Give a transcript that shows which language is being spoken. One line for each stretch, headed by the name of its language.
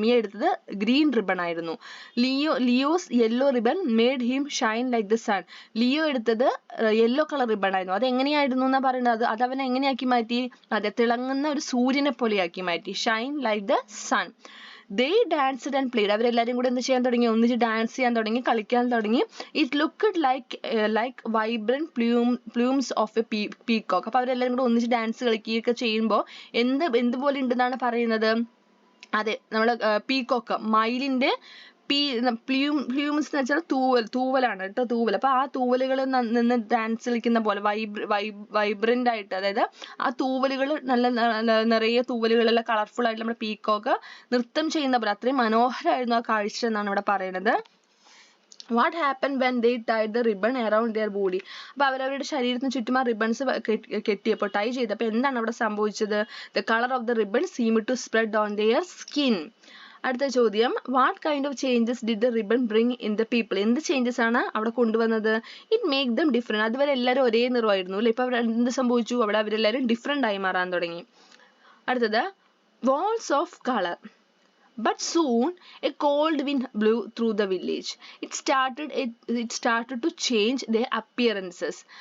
Malayalam: മിയ എടുത്തത് green ribbon ആയിരുന്നു.
English: Leo's yellow ribbon made him shine like the sun.
Malayalam: Leo എടുത്തത് yellow colour ribbon ആയിരുന്നു. അത് എങ്ങനെയായിരുന്നു എന്നാ പറയുന്നത്? അത് അവനെ എങ്ങനെയാക്കി മാറ്റി? അതെ, തിളങ്ങുന്ന ഒരു സൂര്യനെ പോലെയാക്കി മാറ്റി.
English: Shine like the sun. They danced and played.
Malayalam: അവരെല്ലാരും കൂടെ എന്ത് ചെയ്യാൻ തുടങ്ങി? ഒന്നിച്ച് ഡാൻസ് ചെയ്യാൻ തുടങ്ങി, കളിക്കാൻ തുടങ്ങി.
English: It looked like vibrant plumes of a peacock.
Malayalam: അപ്പൊ അവരെല്ലാരും കൂടെ ഒന്നിച്ച് ഡാൻസ് കളിക്കുകയൊക്കെ ചെയ്യുമ്പോൾ എന്തുപോലെ ഉണ്ടെന്നാണ് പറയുന്നത്? അതെ, നമ്മള് പീകോക്ക്, മയിലിന്റെ പ്ലൂംസ് എന്ന് വെച്ചാൽ തൂവലാണ് കേട്ടോ, തൂവൽ. അപ്പൊ ആ തൂവലുകൾ നിന്ന് ഡാൻസ് കളിക്കുന്ന പോലെ വൈബ്രന്റ് ആയിട്ട്, അതായത് ആ തൂവലുകൾ നല്ല നിറയെ തൂവലുകളെല്ലാം കളർഫുൾ ആയിട്ട് നമ്മുടെ പീകോക്ക് നൃത്തം ചെയ്യുന്ന പോലെ അത്രയും മനോഹരമായിരുന്നു ആ കാഴ്ച എന്നാണ് ഇവിടെ പറയുന്നത്.
English: What happened when they tied the ribbon around their body?
Malayalam: അപ്പൊ അവരവരുടെ ശരീരത്തിന് ചുറ്റും ആ റിബൺസ് കെട്ടിയപ്പോൾ, ടൈ ചെയ്തപ്പോൾ എന്താണ് അവിടെ സംഭവിച്ചത്?
English: The color of the ribbon seemed to spread on their skin.
Malayalam: അടുത്ത ചോദ്യം,
English: What kind of changes did the ribbon bring in the people?
Malayalam: എന്ത് ചേഞ്ചസ് ആണ് അവിടെ കൊണ്ടുവന്നത്?
English: It make them different.
Malayalam: അതുവരെ എല്ലാവരും ഒരേ നിറമായിരുന്നു അല്ലെ. ഇപ്പൊ അവിടെ എന്ത് സംഭവിച്ചു? അവിടെ അവരെല്ലാവരും ഡിഫറെന്റ് ആയി മാറാൻ തുടങ്ങി. അടുത്തത്,
English: walls of color. But soon a cold wind blew through the village. It started to change their appearances.